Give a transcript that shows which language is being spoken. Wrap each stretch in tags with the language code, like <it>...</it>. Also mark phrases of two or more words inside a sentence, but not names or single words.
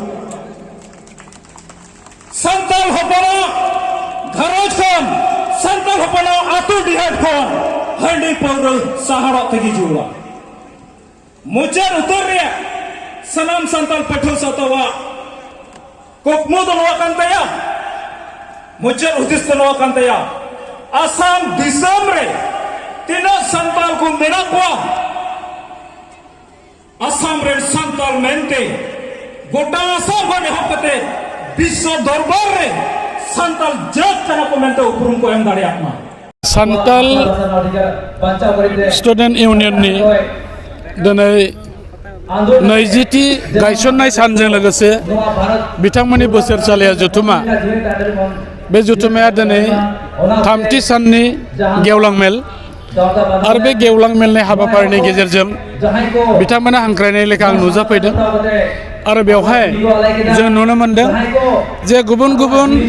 <sat>santal hopona gharos khon santal hopona atu dihat khon handi paura sahara tegi jirura mujar utur ya sanam santal patho satawa kokmo dono kantaya mujar udis dono kantaya Asam disam re tina santal ko menakwa Asam re santal mente gota asam ko nehapate biswa darbar re santal jat kana ko mente upurum ko em dariakma</sat> <brx>Santal Student Union ni donai नैजिथि गायसननाय सानजों लोगोसे बिथांमोननि बोसोरसालिया जथुमा बे जथुमाया दिनै थामथि साननि गेवलां मेल आरो बे गेवलां मेलनि हाबाफारिनि गेजेरजों बिथांमोना हांख्रायनाय लेखा आं नुजाफैदों आरो बेवहाय जों नुनो मोनदों जे गुबुन गुबुन</brx>